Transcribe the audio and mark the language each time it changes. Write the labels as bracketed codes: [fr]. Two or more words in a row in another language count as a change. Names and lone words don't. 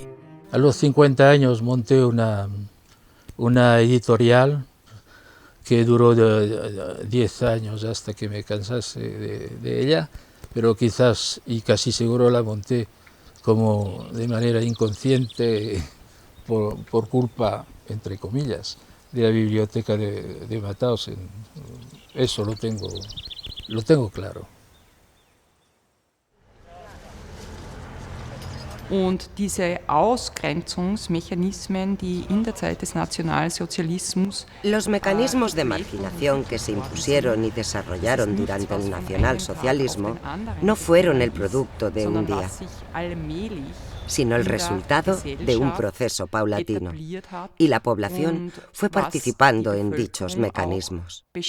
[es] A los 50 años monté una editorial que duró 10 años hasta que me cansase de ella, pero quizás y casi seguro la monté como de manera inconsciente por culpa, entre comillas, de la biblioteca de Mauthausen. Eso lo tengo claro. [de] Und diese Ausgrenzungsmechanismen, die in der Zeit des Nationalsozialismus [es] Los mecanismos de marginación que se impusieron y desarrollaron durante el nacionalsocialismo no fueron el producto de un día, sino el resultado de un proceso paulatino, y la población fue participando en dichos mecanismos.